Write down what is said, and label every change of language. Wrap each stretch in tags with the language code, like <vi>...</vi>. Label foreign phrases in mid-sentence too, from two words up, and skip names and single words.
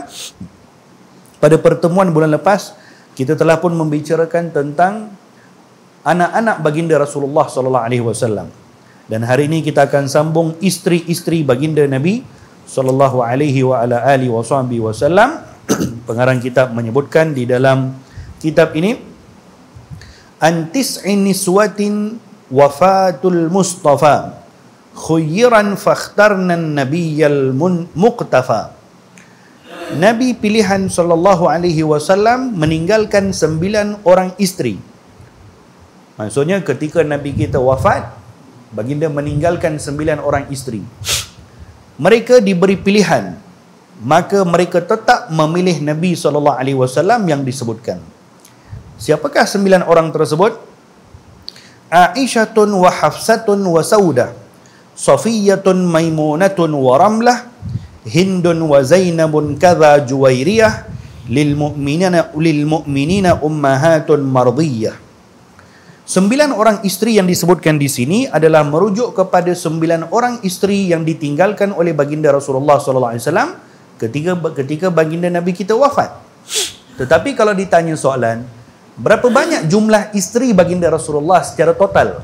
<ms>Pada pertemuan bulan lepas, kita telah pun membicarakan tentang anak-anak baginda Rasulullah</ms> <ar>صلى الله عليه وسلم.</ar> <ms>Dan hari ini kita akan sambung isteri-isteri baginda Nabi</ms> <ar>صلى الله عليه وسلم.</ar> <ms>Pengarang kitab menyebutkan di dalam kitab ini,</ms> <ar>عن تسع نسوة وفاة المصطفى خيرن فاخترن النبي المقتفى.</ar> <ms>Nabi pilihan</ms> <ar>صلى الله عليه وسلم</ar> <ms>meninggalkan 9 orang isteri. Maksudnya ketika Nabi kita wafat, baginda meninggalkan 9 orang isteri. Mereka diberi pilihan, maka mereka tetap memilih Nabi</ms> <ar>صلى الله عليه وسلم</ar> <ms>yang disebutkan. Siapakah 9 orang tersebut?</ms> <ar>عائشة وحفصة وسودة صفية ميمونة ورملة هند وزينب كذا جويرية, للمؤمنين أمهات مرضية.</ar> <ms>9 orang isteri yang disebutkan di sini adalah merujuk kepada 9 orang isteri yang ditinggalkan oleh baginda Rasulullah</ms> <ar>صلى الله عليه وسلم</ar> <ms>ketika baginda Nabi kita wafat. Tetapi kalau ditanya soalan, berapa banyak jumlah isteri baginda Rasulullah secara total?</ms>